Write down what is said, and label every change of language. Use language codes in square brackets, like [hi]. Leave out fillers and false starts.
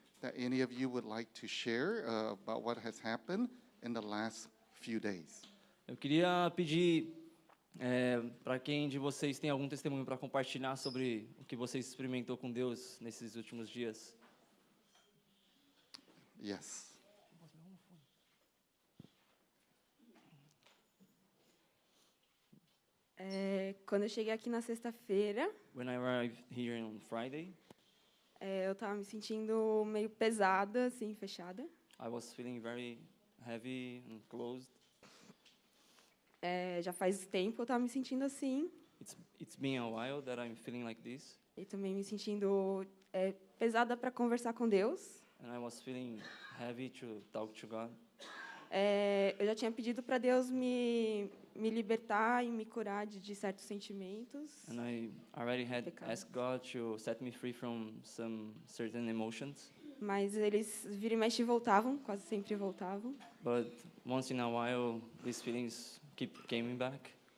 [en] that any of you would like to share about what has happened in the last few days? [pt] Eu queria pedir para quem de vocês tem algum testemunho para compartilhar sobre o que vocês experimentou com Deus nesses últimos dias. [en] Yes. [pt] Quando eu cheguei aqui na sexta-feira, [en] When I arrived here on Friday, [pt] eu estava me sentindo meio pesada, assim, fechada. [en] I was feeling very heavy and closed. [pt] Já faz tempo eu estava me sentindo assim. [en] It's been a while that I'm feeling like this, [pt] E também me sentindo pesada para conversar com Deus. [en] and I was feeling heavy to talk to God. [pt] Eu já tinha pedido para Deus me libertar e me curar de certos sentimentos. [en] And I already had [pt] Pecado. [en] asked God to set me free from some certain emotions, [pt] Mas eles vira e mexe voltavam, quase sempre voltavam. [en] but once in a while these feelings keep coming back.